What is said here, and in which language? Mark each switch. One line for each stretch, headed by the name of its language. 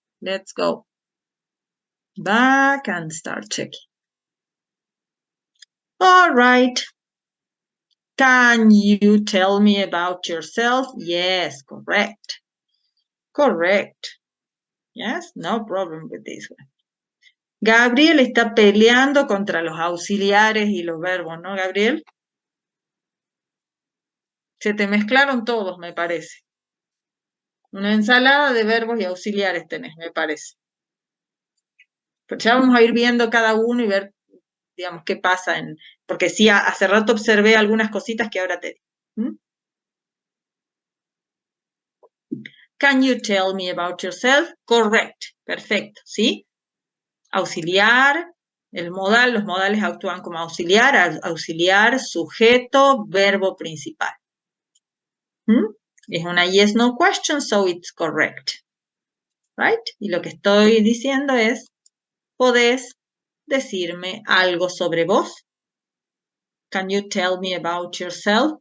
English: Let's go back and start checking. All right. Can you tell me about yourself? Yes, correct. Correct. Yes, no problem with this one.
Spanish: Gabriel está peleando contra los auxiliares y los verbos, ¿no, Gabriel? Se te mezclaron todos, me parece. Una ensalada de verbos y auxiliares tenés, me parece. Pues ya vamos a ir viendo cada uno y ver, digamos, qué pasa porque sí, hace rato observé algunas cositas que ahora te digo.
English: Can you tell me about yourself? Correct.
Spanish: Perfecto, ¿sí? Auxiliar, el modal, los modales actúan como auxiliar, sujeto, verbo principal. Es una
English: yes, no question, so it's correct. Right?
Spanish: Y lo que estoy diciendo es, ¿podés decirme algo sobre vos?
English: Can you tell me about yourself?